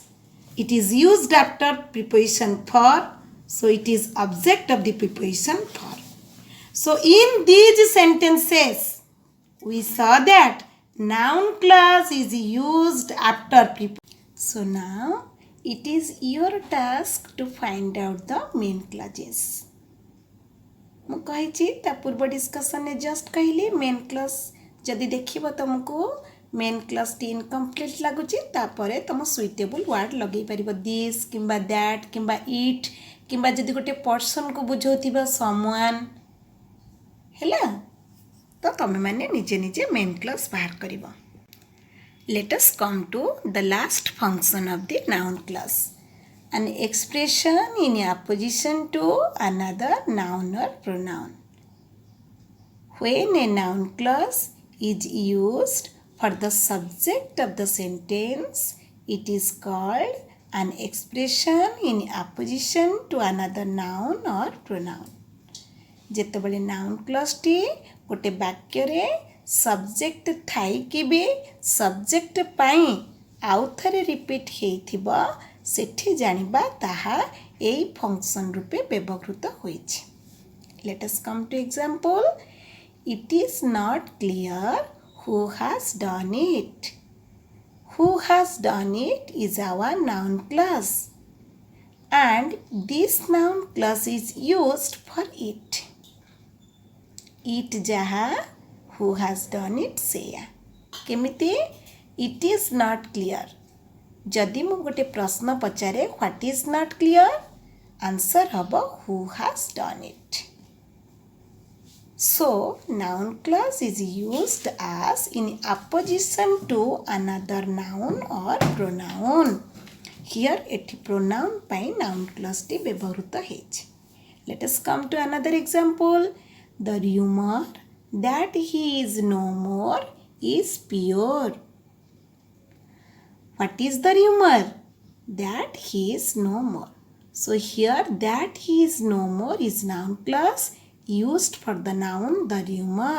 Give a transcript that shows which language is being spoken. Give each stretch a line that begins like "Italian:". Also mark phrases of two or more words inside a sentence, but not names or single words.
English: It is used after preposition for, so it is object of the preposition for. So in these sentences, we saw that noun class is used after preposition. So now it is your task to find out the main clauses.
Odia: ମୁଁ କହିଛି ତା ପୂର୍ବ ଡିସ୍କସନରେ ଜଷ୍ଟ କହିଲି
English: main clause
Odia: ଯଦି ଦେଖିବ ତୁମକୁ
English: main clauseଟି incomplete
Odia: ଲାଗୁଛି ତାପରେ ତୁମ
English: suitable word
Odia: ଲଗାଇ ପାରିବ ଦିସ୍ କିମ୍ବା ଦ୍ୟାଟ୍ କିମ୍ବା ଇଟ୍ କିମ୍ବା ଯଦି ଗୋଟେ ପର୍ସନ୍କୁ ବୁଝାଉଥିବ ସମୱାନ୍ ହେଲା ତ ତୁମେମାନେ ନିଜେ ନିଜେ
English: main clause
Odia: ବାହାର କରିବ.
English: Let us come to the last function of the noun class. An expression in opposition to another noun or pronoun. When a noun clause is used for the subject of the sentence, it is called an expression in opposition to another noun or pronoun.
Odia: ଯେତେବେଳେ
English: noun clause
Odia: ଟି ଗୋଟେ ବାକ୍ୟରେ ସବଜେକ୍ଟ ଥାଇକି ବି ସବଜେକ୍ଟ ପାଇଁ ଆଉ ଥରେ ରିପିଟ୍ ହେଇଥିବ ସେଠି ଜାଣିବା ତାହା ଏଇ ଫଙ୍କସନ୍ ରୂପେ ବ୍ୟବହୃତ ହୋଇଛି.
English: Let us come to example. It is not clear who has done it. Who has done it is our noun clause and this noun clause is used for it. It jaha, who has done it seya. केमिति it is not clear.
Odia: ଯଦି ମୁ ଗୋଟେ ପ୍ରଶ୍ନ ପଚାରେ
English: what is not clear, आंसर हबो who has done it. So noun clause is used as in opposition to another noun or pronoun.
Odia: Here एठी pronoun पाई
English: noun clause
Odia: टी ବ୍ୟବହୃତ ହେଛି.
English: Let us come to another example. The rumor that he is no more is pure. What is the rumor? That he is no more. So here that he is no more is noun clause used for the noun the rumor.